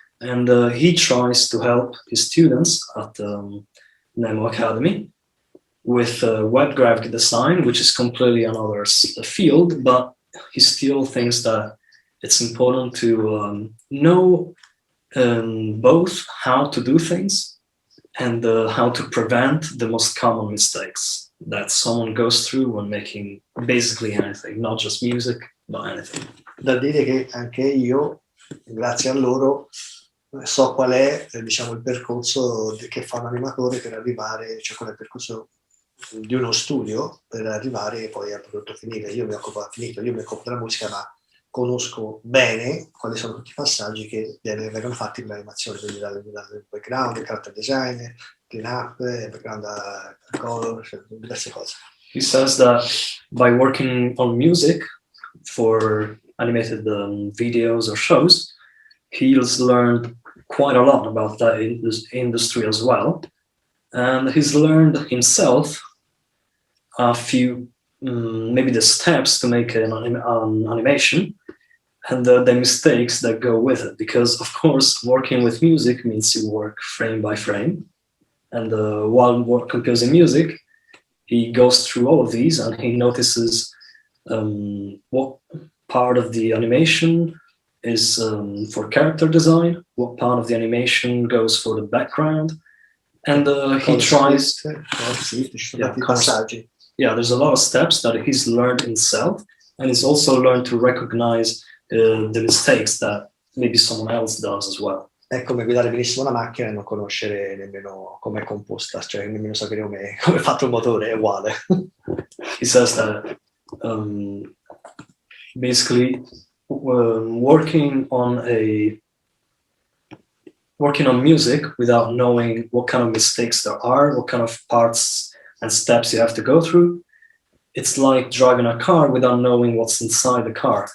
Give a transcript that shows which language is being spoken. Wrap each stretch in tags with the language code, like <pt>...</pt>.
<en>And he tries to help his students at Nemo Academy with web graphic design, which is completely another field, but he still thinks that it's important to know both how to do things and how to prevent the most common mistakes that someone goes through when making basically anything, not just music, but anything.</en> <it>Da dire che anche io, grazie a loro, so qual è diciamo, il percorso che fa un animatore per arrivare, cioè qual è il percorso di uno studio per arrivare poi al prodotto finale. Io mi occupo della musica, ma conosco bene quali sono tutti i passaggi che vengono fatti in animazione, quindi dal background, il character design, clean up, background color, cioè diverse cose.</it> <en>He says that by working on music for animated videos or shows, he's learned quite a lot about that industry as well. And he's learned himself a few, maybe the steps to make an animation and the mistakes that go with it. Because, of course, working with music means you work frame by frame. And while composing music, he goes through all of these and he notices what part of the animation is for character design, what part of the animation goes for the background, and he tries. Yeah, there's a lot of steps that he's learned himself, and he's also learned to recognize the mistakes that maybe someone else does as well.</en> <it>È come guidare benissimo una macchina e non conoscere nemmeno come è composta, cioè nemmeno sapere come è fatto il motore, è uguale.</it> <en>He says that basically working on music without knowing what kind of mistakes there are, what kind of parts and steps you have to go through, it's like driving a car without knowing what's inside the car.</en>